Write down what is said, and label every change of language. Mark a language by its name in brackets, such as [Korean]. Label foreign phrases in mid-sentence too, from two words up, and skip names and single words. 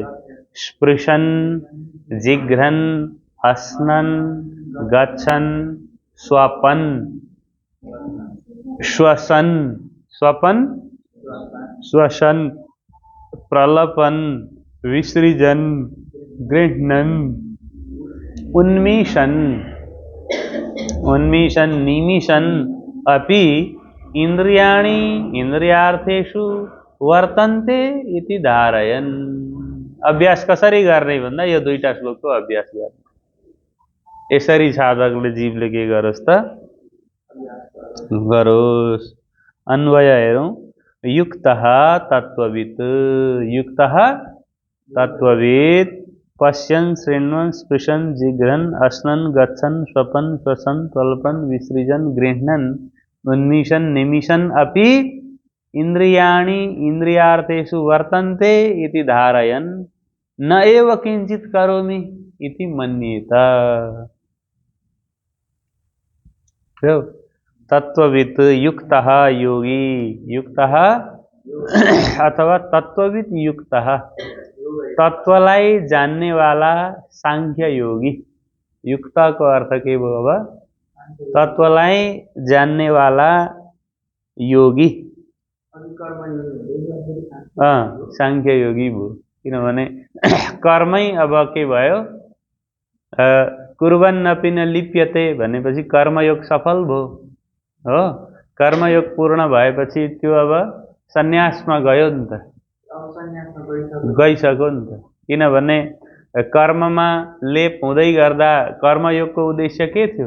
[Sanskrit] स्पृशन्, जिघ्रन्, हस्नन्, गच्छन्, स्वपन्, श्वसन्, स्वपन्, श्वसन्, प्रलपन्, विसृजन्, गृह्णन्, उन्मीषन्, उन्मीषन्, निमिषन् अपि इन्द्रियाणि इन्द्रियार्थेषु वर्तन्ते इति धारयन्। [Nepali] अभ्यास कसरी गर्ने भन्दा यो दुईटा श्लोकको अभ्यास गर्ने। यसरी साधकले जीवले के गरोस् त गरोस्। अन्वय हेरौँ। [Sanskrit] युक्तः तत्त्ववित्, युक्तः तत्त्ववित् पश्यन्, शृण्वन्, स्पृशन्, जिघ्रन्, अश्नन्, गच्छन्, स्वपन्, श्वसन्, प्रलपन्, विसृजन्, गृह्णन्, उन्मीषन्, निमिषन् अपि इन्द्रियाणि इन्द्रियार्थेषु वर्तन्ते इति धारयन् न एव किंचित् करोमि इति मन्येत। तत्त्ववित् युक्तः योगी, युक्तः अथवा तत्त्ववित् युक्तः, [Nepali] तत्वलाई जानने वाला सांख्य योगी। युक्ता को अर्थ के भयो अब? तत्वलाई जानने वाला योगी। सांख्य योगी भयो। किनभने कर्मै अब के भयो? [Sanskrit] कुर्वन्नपि न लिप्यते [Nepali] भनेपछि कर्मयोग सफल भयो हो। कर्मयोग पूर्ण भएपछि त्यो अब सन्यासमा गयो नि त, गइसक्यो नि त। किनभने कर्ममा लेप हुँदै गर्दा कर्मयोगको उद्देश्य के थियो?